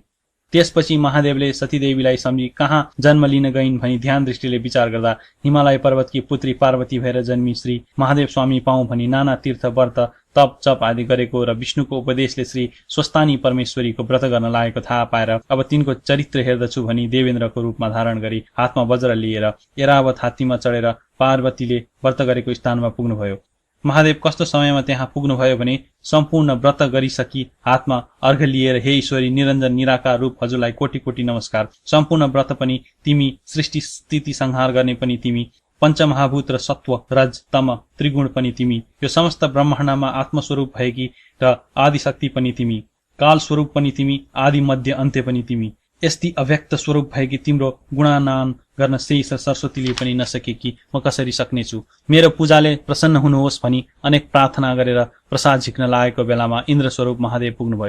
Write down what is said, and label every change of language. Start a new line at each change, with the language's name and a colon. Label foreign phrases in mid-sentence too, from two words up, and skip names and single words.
Nepali: त्यसपछि महादेवले सतीदेवीलाई सम्झी कहाँ जन्म लिन गइन् भनी ध्यान दृष्टिले विचार गर्दा हिमालय पर्वतकी पुत्री पार्वती भएर जन्मी श्री महादेव स्वामी पाऊँ भनी नाना तीर्थ व्रत तप चप आदि गरेको र विष्णुको उपदेशले श्री स्वस्तानी परमेश्वरीको व्रत गर्न लागेको थाहा पाएर अब तिनको चरित्र हेर्दछु भनी देवेन्द्रको रूपमा धारण गरी हातमा वज्र लिएर एरावत हात्तीमा चढेर पार्वतीले व्रत गरेको स्थानमा पुग्नुभयो। महादेव कस्तो समयमा त्यहाँ पुग्नुभयो भने सम्पूर्ण व्रत गरिसकी हातमा अर्घ लिएर, हे ईश्वरी निरञ्जन निराकार रूप, हजुरलाई कोटि कोटि नमस्कार। सम्पूर्ण व्रत पनि तिमी, सृष्टि स्थिति संहार गर्ने पनि तिमी, पञ्चमहाभूत र सत्व रज तम त्रिगुण पनि तिमी, यो समस्त ब्रह्माण्डमा आत्मस्वरूप भएकी र आदिशक्ति पनि तिमी, काल स्वरूप पनि तिमी, आदि मध्य अन्त्य पनि तिमी। यस्ती अव्यक्त स्वरूप भएकी तिम्रो गुणानान गर्न श्री सरस्वतीले पनि नसके कि म कसरी सक्नेछु। मेरो पूजाले प्रसन्न हुनुहोस् भनी अनेक प्रार्थना गरेर प्रसाद झिक्न लागेको बेलामा इन्द्र स्वरूप महादेव पुग्नुभयो।